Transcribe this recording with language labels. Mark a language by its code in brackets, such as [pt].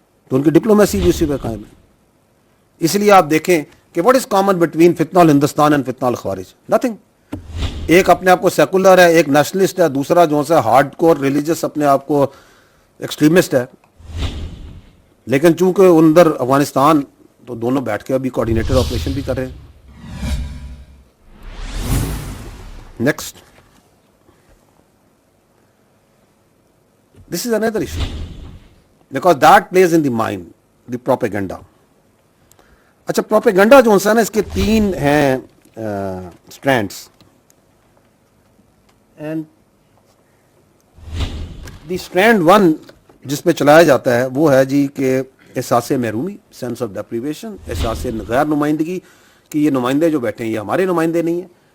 [ur] تو ان کی ڈپلومیسی بھی اسی پہ قائم ہے. اس لیے آپ دیکھیں کہ [en] what is common between [ur] فتنہ الہندوستان and فتنہ الخوارج؟ [en] Nothing. [ur] ایک اپنے آپ کو سیکولر ہے, ایک نیشنلسٹ ہے, دوسرا جو ہے ہارڈ کور ریلیجس اپنے آپ کو ایکسٹریمسٹ ہے. لیکن چونکہ اندر افغانستان تو دونوں بیٹھ کے ابھی کوآرڈینیٹڈ آپریشن بھی کر رہے ہیں. [en] Next, this is another issue because that plays in the mind, the propaganda. [ur] اچھا, پروپیگنڈا جو ہے نا اس کے تین ہیں اسٹرینڈس, [en] and the strand one [ur] جس پہ چلایا جاتا ہے وہ ہے جی کہ احساس محرومی, [en] sense of deprivation, [ur] احساس غیر نمائندگی کہ یہ نمائندے جو بیٹھے ہیں یہ ہمارے نمائندے نہیں ہیں.